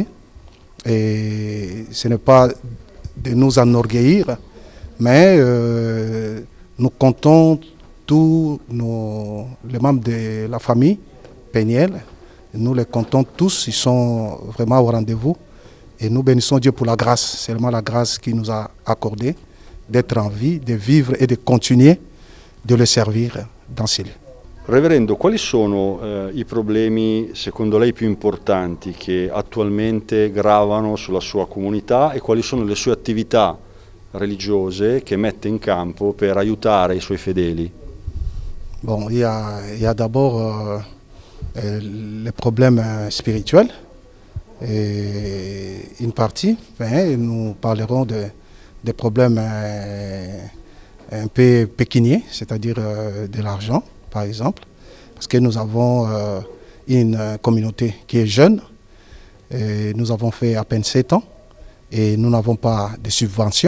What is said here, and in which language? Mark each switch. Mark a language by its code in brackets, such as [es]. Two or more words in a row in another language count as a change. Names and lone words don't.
[fr] Et ce n'est pas de nous enorgueillir, mais nous comptons tous les membres de la famille Peniel, nous les comptons tous, ils sont vraiment au rendez-vous. Et nous bénissons Dieu pour la grâce, c'est seulement la grâce qu'il nous a accordée d'être en vie, de vivre et de continuer de le servir dans ces lieux. [it] Reverendo, quali sono i problemi secondo lei più importanti che attualmente gravano sulla sua comunità e quali sono le sue attività religiose che mette in campo per aiutare i suoi fedeli? [fr] Bon, il y a d'abord les problèmes spirituels. Et une partie, nous parlerons des problèmes un peu pécuniaires, c'est-à-dire de l'argent, par exemple, parce que nous avons une communauté qui est jeune, et nous avons fait à peine 7 ans, et nous n'avons pas de subventions.